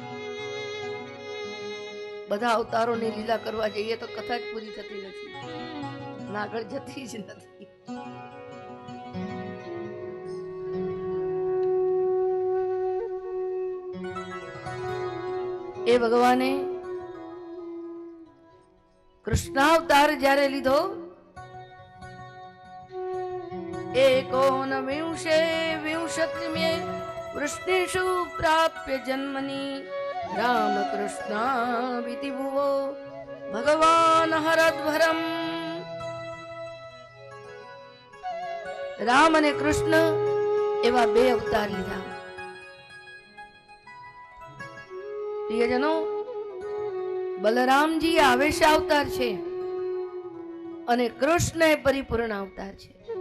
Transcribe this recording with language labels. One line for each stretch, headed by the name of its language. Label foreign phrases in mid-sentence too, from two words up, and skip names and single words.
Gujarati: બધા અવતારોની લીલા કરવા જઈએ તો કથા જ પૂરી થતી નથી, આગળ જતી જ નથી. એ ભગવાને કૃષ્ણાવતાર જ્યારે લીધો,
Sanskrit: एकोनविंशे विंशतिमे वृष्णिषु प्राप्य जन्मनि रामकृष्णाविति भुवो भगवान हरद्भरम.
Gujarati: રામ અને કૃષ્ણ એવા બે અવતાર લીધા. પ્રિયજનો, બલરામજી આવેશ અવતાર છે અને કૃષ્ણ એ પરિપૂર્ણ અવતાર છે.